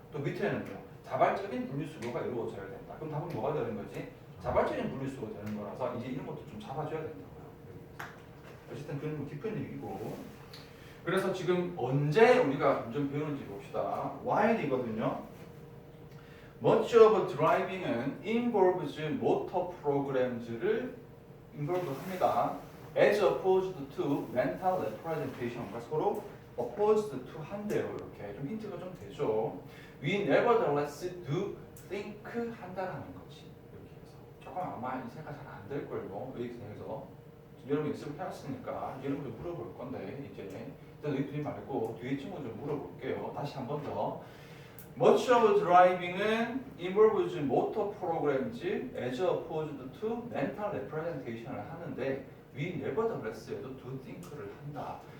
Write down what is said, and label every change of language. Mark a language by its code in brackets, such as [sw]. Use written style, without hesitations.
[ko] 또 밑에는요, 자발적인 분리수거가 이루어져야 된다. 그럼 답은 뭐가 되는 거지? 자발적인 분리수거 되는 거라서 이제 이런 것도 좀 잡아줘야 된다고요. 어쨌든 그런 깊은 얘기고. 그래서 지금 언제 우리가 운전 배우는지 봅시다. while이거든요. [en] Much of driving은 involves motor programs,를 involve [ko] 합니다. [en] As opposed to mental representation과 [ko] 서로 [en] opposed to [ko] 한대요. 이렇게 좀 힌트가 좀 되죠. [en] We nevertheless do think [ko] 한다라는 거지. 이렇게 해서 조금 아마 이 생각 잘 안 될 걸요. 여기서 여러분 연습을 해왔으니까 여러분들 물어볼 건데, 이제 너희 둘이 말고 뒤에 친구 좀 물어볼게요. 다시 한 번 더. [en] Much of driving은 involves motor programs as opposed to mental representation을 [ko] 하는데, [en] we nevertheless에도 do think [ko] 를 한다.